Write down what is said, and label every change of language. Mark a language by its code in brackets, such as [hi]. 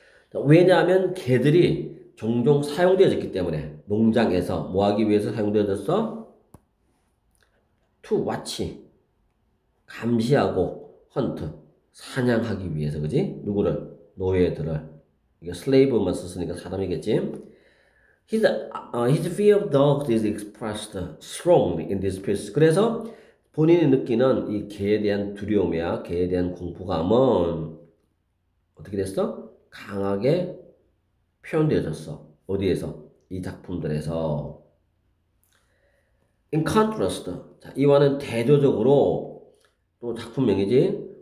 [ko] 자, 왜냐하면 개들이 종종 사용되어졌기 때문에 농장에서 뭐 하기 위해서 사용되어졌어? to watch, 감시하고 hunt, 사냥하기 위해서, 그지? 누구를? 노예들을. 이게 slave만 썼으니까 사람이겠지? [en] His fear of dogs is expressed strongly in this piece. [ko] 그래서 본인이 느끼는 이 개에 대한 두려움이야, 개에 대한 공포감은 어떻게 됐어? 강하게 표현되어졌어. 어디에서? 이 작품들에서. In contrast, 자, 이와는 대조적으로 또 작품명이지.